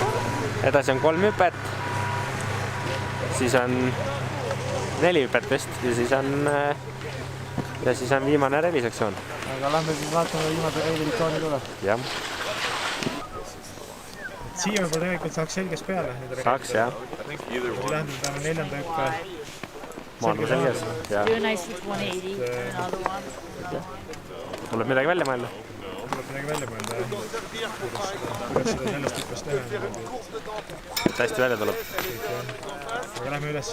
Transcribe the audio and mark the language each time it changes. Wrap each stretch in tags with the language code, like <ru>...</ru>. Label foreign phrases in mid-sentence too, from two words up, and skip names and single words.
<et>Edasi on 3 hüpet, siis on 4 hüpet vist ja siis on viimane reilisektsioon. Aga lähme siis vaatame viimase reilisektsiooni tule. Jah. Siia võib-olla tegelikult saaks selges peale. Saaks, jah. See tähendab, et 4. hüppe Maandu selges.</et> <en>Do a nice with 180, another one.</en> <et>Tuleb midagi välja mõelda? Tuleb midagi välja mõelda, jah. Kuidas seda sellest hüppest teha? Hästi välja tuleb. Aga lähme üles.</et>